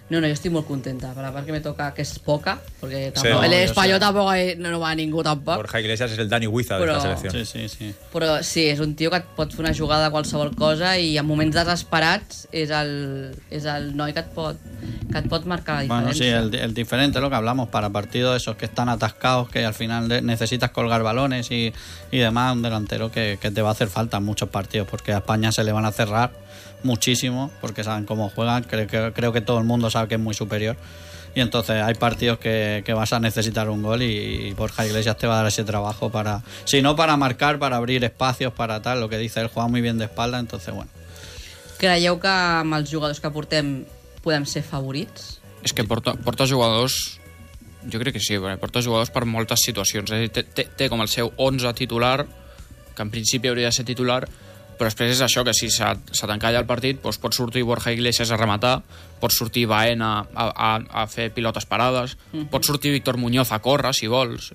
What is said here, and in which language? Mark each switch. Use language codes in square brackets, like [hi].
[ca] No, jo estic molt contenta, per la part que me toca, que és poca, perquè tampoc, sí, no, l'Espanyol tampoc no va a ningú tampoc. Borja Iglesias és el Dani Huiza de la selecció. Sí. Però sí, és un tio que et pot fer una jugada a qualsevol cosa i en moments desesperats és el noi que et pot marcar la diferència. [es] Bueno, sí, el diferent, lo que hablamos, para partidos esos que están atascados, que al final necesitas colgar balones y demás, un delantero que te va a hacer falta en muchos partidos, porque a España se le van a hacer muchísimo, porque saben cómo juegan, creo que todo el mundo sabe que es muy superior, y entonces hay partidos que vas a necesitar un gol y Borja Iglesias te va a dar ese trabajo para, si no para marcar, para abrir espacios, para tal, lo que dice él, juega muy bien de espalda, entonces bueno. [ca] ¿Creieu que amb els jugadors que portem podem ser favorits? És que porta jugadors, jo crec que sí, porta jugadors per moltes situacions, és a dir, té com el seu 11 titular, que en principi hauria de ser titular, però després és això, que si se t'encalla el partit, doncs pot sortir Borja Iglesias a rematar, pot sortir Baena a fer pilotes parades, pot sortir Víctor Muñoz a córrer, si vols.